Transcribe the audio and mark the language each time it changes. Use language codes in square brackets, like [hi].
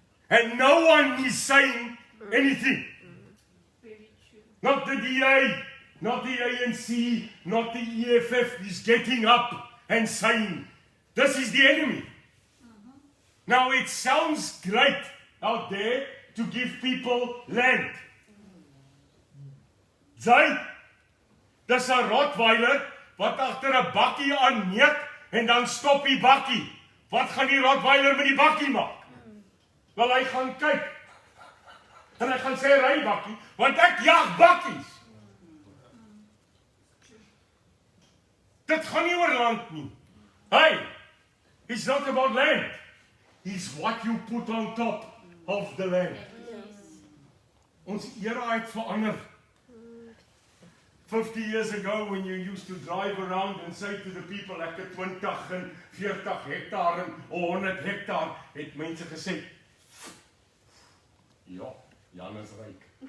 [en] And no one is saying anything. Not the DA, not the ANC, not the EFF is getting up and saying, this is the enemy. Now it sounds great out there to give people land. [af] Jy, dis 'n Rottweiler wat agter 'n bakkie aanneek en dan stop die bakkie. Wat gaan die Rottweiler met die bakkie maak? Wel, hy gaan kyk. En hy gaan sê, ry bakkie, want ek jag bakkies. Dit gaan nie oor land nie. [en] Hey, it's not about land. It's what you put on top of the land. [af] Ons era het verander. [en] 50 years ago, when you used to drive around and say to the people, [af] ek het 20 en 40 hektaar en 100 hektaar, het mense gesê, ja, Jan is ryk.